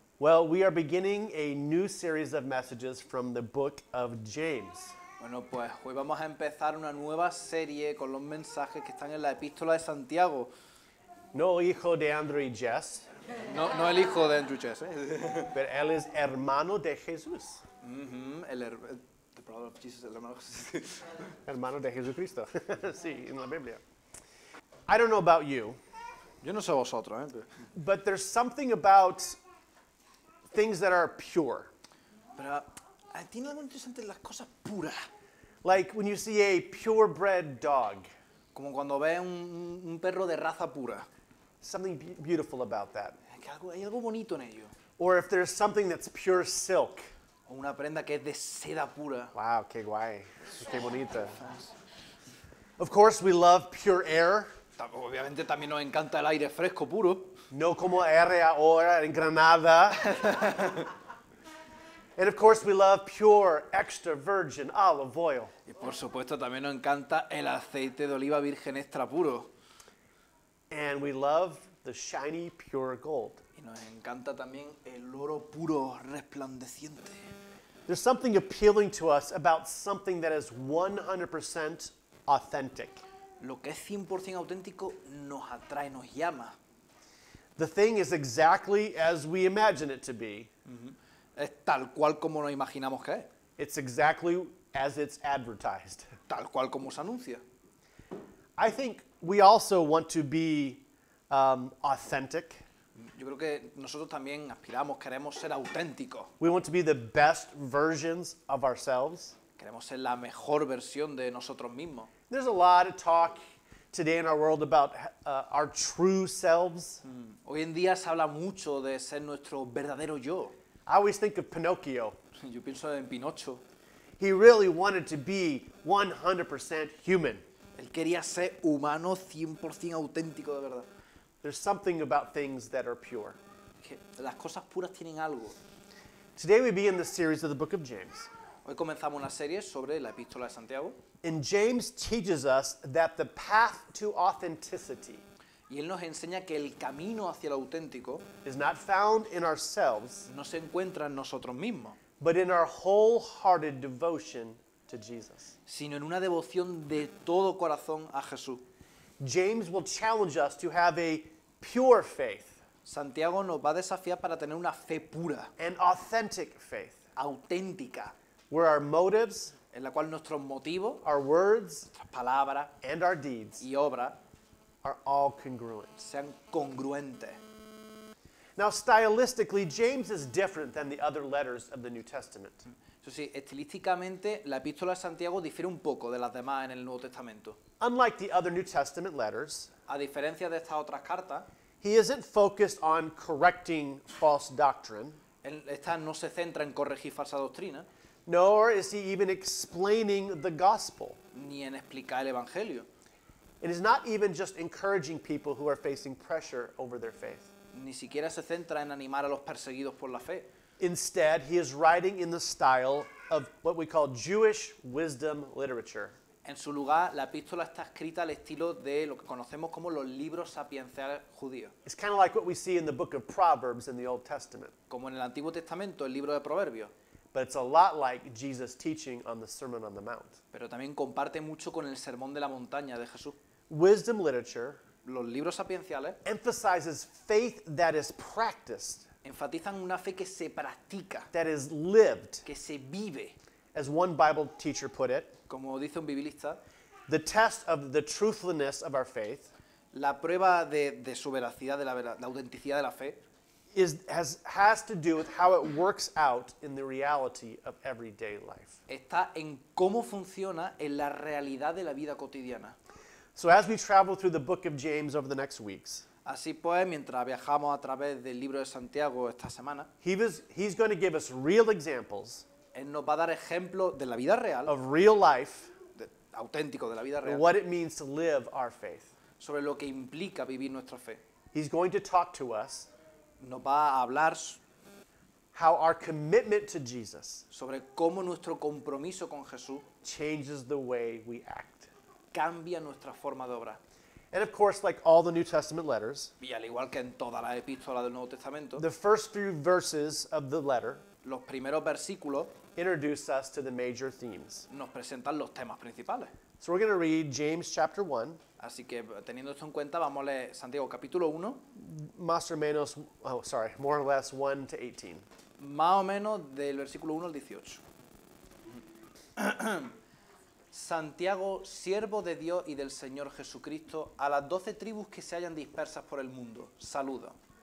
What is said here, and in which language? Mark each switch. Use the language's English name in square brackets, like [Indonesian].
[English] Well, we are beginning a new series of messages from the book of James. [Spanish] Bueno, pues hoy vamos a empezar una nueva serie con los mensajes que están en la epístola de Santiago. No hijo de Andrew y Jess, No el hijo de Andrew Chess, pero él es hermano de Jesús, [English] the brother of Jesus, [Spanish] el hermano de Jesús. hermano de Jesucristo. Sí, en la Biblia. [English] I don't know about you, [Spanish] Yo no sé vosotros, [English] but there's something about things that are pure. [Spanish] pero tiene algo interesante en las cosas puras. [English] Like when you see a purebred dog, [Spanish] Como cuando ves un perro de raza pura. [English] something beautiful about that. [Spanish] Es que hay algo bonito en ello. [English] Or if there's something that's pure silk. [Spanish] O una prenda que es de seda pura. [English] Wow, [Spanish] qué guay, qué bonita. [English] Of course, we love pure air. [Spanish] Obviamente también nos encanta el aire fresco, puro. No como air ahora en Granada. [English] And of course, we love pure, extra virgin olive oil. [Spanish] Y por supuesto también nos encanta el aceite de oliva virgen extra puro. [English] And we love the shiny, pure gold. [Spanish] Y nos encanta también el oro puro resplandeciente. [English] There's something appealing to us about something that is 100% authentic. [Spanish] Lo que es 100% auténtico nos atrae, nos llama. [English] The thing is exactly as we imagine it to be. [Spanish] Es tal cual como nos imaginamos que es. [English] It's exactly as it's advertised. [Spanish] Tal cual como se anuncia. [English] I think we also want to be authentic. [Spanish] Yo creo que nosotros también aspiramos, queremos ser auténticos. [English] We want to be the best versions of ourselves. [Spanish] Queremos ser la mejor versión de nosotros mismos. [English] There's a lot of talk today in our world about our true selves. [Spanish] Hoy en día se habla mucho de ser nuestro verdadero yo. [English] I always think of Pinocchio. [Spanish] Yo pienso en Pinocho. [English] He really wanted to be 100% human. [Spanish] Él quería ser humano 100% auténtico de verdad. [English] There's something about things that are pure. [Spanish] Que las cosas puras tienen algo. [English] Today we begin the series of the book of James. [Spanish] Hoy comenzamos una serie sobre la epístola de Santiago. [English] And James teaches us that the path to authenticity [Spanish] Y él nos enseña que el camino hacia lo auténtico [English] is not found in ourselves, [Spanish] no se encuentra en nosotros mismos, [English] but in our wholehearted devotion to Jesus. [Spanish] sino en una devoción de todo corazón a Jesús. [English] James will challenge us to have a pure faith, [Spanish] Santiago nos va a desafiar para tener una fe pura, [English] an authentic faith, [Spanish] auténtica, [English] where our motives, [Spanish] en la cual nuestros motivos, [English] our words, [Spanish] nuestras palabras [English] and our deeds [Spanish] y obras [English] are all congruent. [Spanish] sean congruentes. [English] Now, stylistically, James is different than the other letters of the New Testament. [Spanish] Eso sí, estilísticamente la epístola de Santiago difiere un poco de las demás en el Nuevo Testamento. [English] Unlike the other New Testament letters, [Spanish] A diferencia de estas otras cartas, [English] he isn't focused on correcting false doctrine, [Spanish] esta no se centra en corregir falsa doctrina, [English] nor is he even explaining the gospel. [Spanish] ni en explicar el Evangelio. [English] It is not even just encouraging people who are facing pressure over their faith. [Spanish] Ni siquiera se centra en animar a los perseguidos por la fe. [English] Instead, he is writing in the style of what we call Jewish wisdom literature. [Spanish] En su lugar, la epístola está escrita al estilo de lo que conocemos como los libros sapienciales judíos. [English] It's kind of like what we see in the book of Proverbs in the Old Testament, [Spanish] Como en el Antiguo Testamento, el libro de Proverbios. [English] but it's a lot like Jesus' teaching on the Sermon on the Mount. [Spanish] Pero también comparte mucho con el Sermón de la Montaña de Jesús. [English] Wisdom literature [Spanish] Los libros sapienciales [English] emphasizes faith that is practiced, [Spanish] enfatizan una fe que se practica, [English] that is lived. [Spanish] que se vive. [English] As one Bible teacher put it, [Spanish] Como dice un biblista, [English] the test of the truthfulness of our faith [Spanish] la prueba de su veracidad, de la autenticidad de la fe, [English] has to do with how it works out in the reality of everyday life. [Spanish] está en cómo funciona en la realidad de la vida cotidiana. [English] So as we travel through the book of James over the next weeks, [Spanish] Así pues, mientras viajamos a través del libro de Santiago esta semana, [English] he's going to give us real examples [Spanish] él nos va a dar ejemplos de la vida real, [English] of real life, [Spanish] auténticos de la vida [English] and [Spanish] real, [English] what it means to live our faith. [Spanish] sobre lo que implica vivir nuestra fe. [English] He's going to talk to us [Spanish] Nos va a hablar [English] how our commitment to Jesus [Spanish] sobre cómo nuestro compromiso con Jesús [English] changes the way we act. [Spanish] cambia nuestra forma de obrar. [English] And of course, like all the New Testament letters, [Spanish] Y al igual que en todas las epístolas del Nuevo Testamento, [English] the first few verses of the letter [Spanish] los primeros versículos [English] introduce us to the major themes. [Spanish] nos presentan los temas principales. [English] So we're going to read James chapter 1, [Spanish] Así que teniendo esto en cuenta, vamos a leer Santiago capítulo 1, más o menos, [English] more or less 1 to 18. [Spanish] más o menos del versículo 1 al 18. Santiago, siervo de Dios y del Señor Jesucristo, a las 12 tribus que se hallan dispersas por el mundo, saludo.